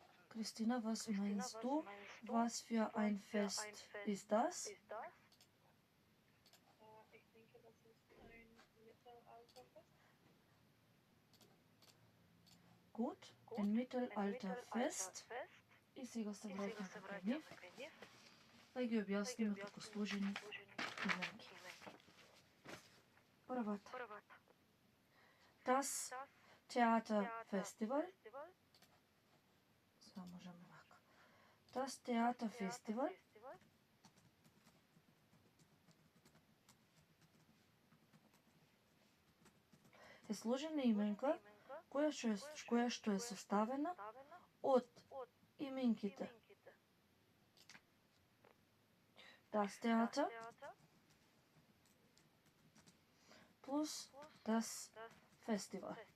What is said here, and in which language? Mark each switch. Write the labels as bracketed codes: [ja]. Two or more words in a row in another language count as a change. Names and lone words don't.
[de] Christina, was meinst du? Was für ein Fest ist das? Ich denke, das ist ein Mittelalterfest. Gut, ein Mittelalterfest. [mk] И сега се враќам кај нив, да ги објасниме како сложени именки. Првата. [de] Das Theaterfestival. [mk] Сега можеме вака. [de] Das Theaterfestival [mk] е сложена именка која што е составена од именките [de] Das Theater [mk] плюс [de] Das Festival.